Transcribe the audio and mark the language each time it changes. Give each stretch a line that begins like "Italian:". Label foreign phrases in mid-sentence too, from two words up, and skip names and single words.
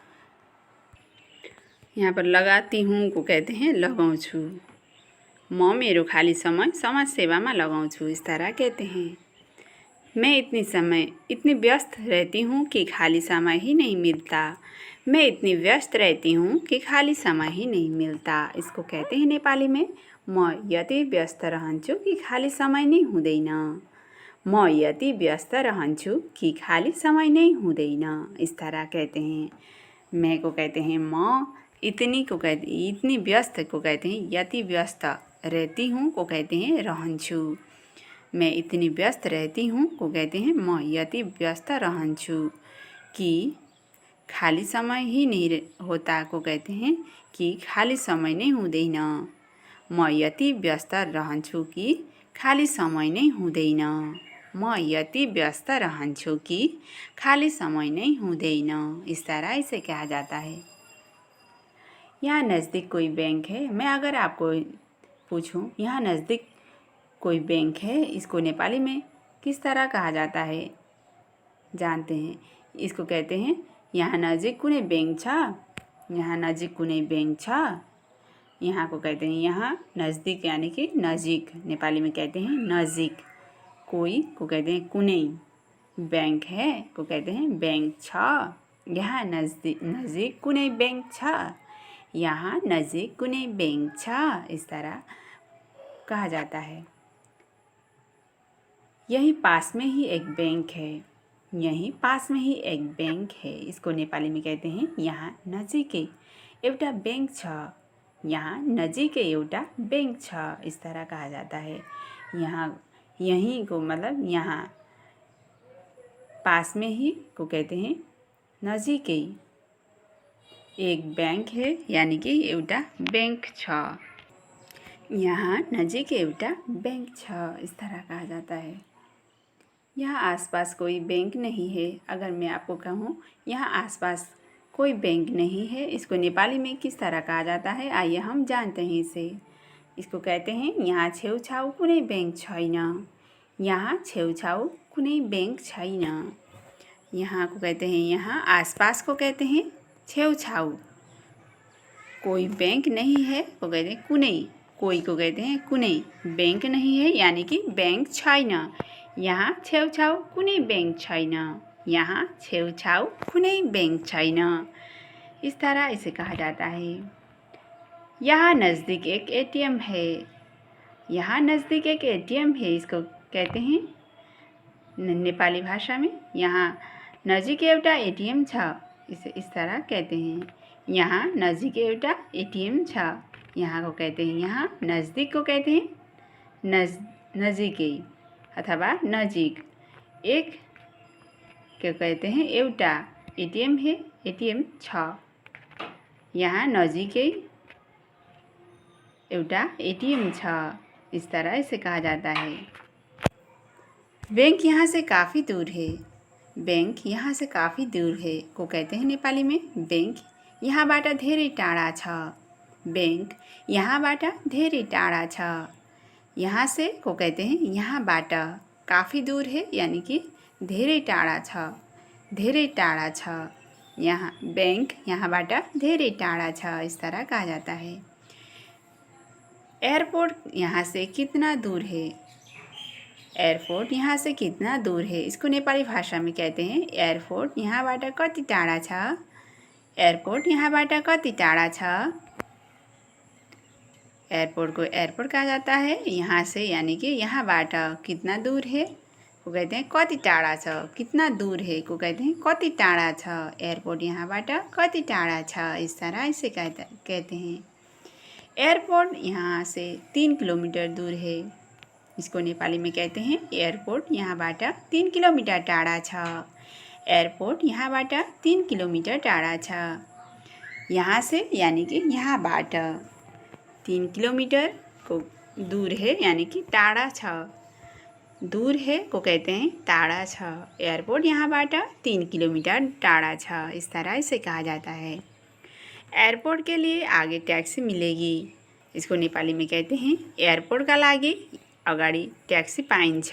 Hindi: यहाँ पर लगाती हूँ को कहते हैं लगाउँछु।
Nepali: म मेरो खाली समय समाज सेवा में लगाउँछु,
Hindi: इस तरह कहते हैं। मैं इतनी व्यस्त रहती हूँ कि खाली समय ही नहीं मिलता। मैं इतनी व्यस्त रहती हूँ कि खाली समय ही नहीं मिलता। इसको कहते हैं नेपाली में
Nepali: म यति व्यस्त रहन्छु कि खाली समय नै हुँदैन। म यति व्यस्त रहन्छु कि खाली समय नै हुँदैन,
Hindi: इस तरह कहते हैं। मैं को कहते हैं म, इतनी व्यस्त को कहते हैं
Nepali: यति व्यस्त,
Hindi: रहती हूँ को कहते हैं रहन्छु। मैं इतनी व्यस्त रहती हूँ को कहते हैं
Nepali: म यति व्यस्त रहन्छु
Hindi: कि खाली समय ही नहीं होता को कहते हैं
Nepali: कि खाली समय नै हुँदैन। म यति व्यस्त रहन्छु कि खाली समय नै हुँदैन। म यति व्यस्त रहन्छु कि खाली समय नै हुँदैन।
Hindi: इस तरह इसे कहा जाता है। यहाँ नज़दीक कोई बैंक है। मैं अगर आपको पूछूं यहाँ नज़दीक कोई बैंक है, इसको नेपाली में किस तरह कहा जाता है जानते हैं? इसको कहते हैं
Nepali: यहाँ नजिक कुनै बैंक छ। यहाँ नजिक कुनै बैंक छ।
Hindi: यहाँ को कहते हैं यहाँ नज़दीक यानी कि नजिक, नेपाली में कहते हैं नजिक। कोई को कहते हैं कुनै, बैंक है को कहते हैं
Nepali: बैंक छ। यहाँ नजिक कुनै बैंक छ। यहाँ नजिक कुनै बैंक छ,
Hindi: इस तरह कहा जाता है। यहीं पास में ही एक बैंक है। यहीं पास में ही एक बैंक है, इसको नेपाली में कहते हैं
Nepali: यहाँ नजिकै एउटा बैंक छ। यहाँ नजिकै एउटा बैंक छ,
Hindi: इस तरह कहा जाता है। यहाँ यहीं को मतलब यहाँ, पास में ही को कहते हैं नजिकै एक बैंक है यानी कि
Nepali: एउटा बैंक छ। यहाँ नजिकै एउटा बैंक छ,
Hindi: इस तरह कहा जाता है। यहाँ आसपास कोई बैंक नहीं है। अगर मैं आपको कहूँ यहाँ आसपास कोई बैंक नहीं है, इसको नेपाली में किस तरह कहा जाता है आइए हम जानते हैं इसे। इसको कहते हैं
Nepali: यहाँ छेउछाउ कुनै बैंक छैन। यहाँ छेउछाउ कुनै बैंक छैन।
Hindi: यहाँ को कहते हैं यहाँ आसपास को कहते हैं छेउछाउ। कोई बैंक नहीं है को कहते हैं कुनै, कोई को कहते हैं कुनै, बैंक नहीं है यानी कि
Nepali: बैंक छैन। यहाँ छेउछाउ कुनै बैंक छैन। यहाँ छेउछाउ कुनै बैंक छैन,
Hindi: इस तरह इसे कहा जाता है। यहाँ नज़दीक एक एटीएम है। यहाँ नज़दीक एक एटीएम है, इसको कहते हैं नेपाली भाषा में
Nepali: यहाँ नजिक एउटा एटीएम छ,
Hindi: इस तरह कहते हैं।
Nepali: यहाँ नजिक एउटा एटीएम छ।
Hindi: यहाँ को कहते हैं यहाँ नज़दीक को कहते हैं नजिकै अथवा नजिक। एक क्या कहते हैं एउटा एटीएम है,
Nepali: एटीएम छ। यहाँ नजिकै एउटा एटीएम छ,
Hindi: इस तरह इसे कहा जाता है। बैंक यहाँ से काफ़ी दूर है। बैंक यहाँ से काफ़ी दूर है को कहते हैं नेपाली में
Nepali: बैंक यहाँबाट धेरै टाढा छ। बैंक यहाँबाट धेरै टाढा छ।
Hindi: यहाँ से को कहते हैं यहाँबाट, काफ़ी दूर है यानी कि
Nepali: धेरै टाढा छ, धेरै टाढा छ। यहाँ बैंक यहाँबाट धेरै टाढा छ,
Hindi: इस तरह कहा जाता है। एयरपोर्ट यहाँ से कितना दूर है? एयरपोर्ट यहाँ से कितना दूर है, इसको नेपाली भाषा में कहते हैं
Nepali: एयरपोर्ट यहाँबाट कति टाढा छ। एयरपोर्ट यहाँबाट कति टाढा छ।
Hindi: एयरपोर्ट को एयरपोर्ट कहा जाता है यहाँ से यानी कि यहाँबाट। कितना दूर है को कहते हैं
Nepali: कति टाढा छ।
Hindi: कितना दूर है को कहते हैं
Nepali: कति टाढा छ। एयरपोर्ट यहाँबाट कति टाढा छ,
Hindi: इस तरह इसे कहते हैं। एयरपोर्ट यहाँ से 3 किलोमीटर दूर है। इसको नेपाली में कहते हैं
Nepali: एयरपोर्ट यहाँबाट 3 किलोमिटर टाढा छ। एयरपोर्ट यहाँबाट 3 किलोमिटर टाढा छ।
Hindi: यहाँ से यानी कि यहाँबाट 3 किलोमीटर को दूर है यानी कि
Nepali: टाढा छ।
Hindi: दूर है को कहते हैं
Nepali: टाढा छ। एयरपोर्ट यहाँबाट 3 किलोमीटर टाढा छ।
Hindi: इस तरह से कहा जाता है। एयरपोर्ट के लिए आगे ट्याक्सी मिलेगी, इसको नेपाली में कहते हैं
Nepali: एयरपोर्टका लागि अगाडि ट्याक्सी पाइन्छ।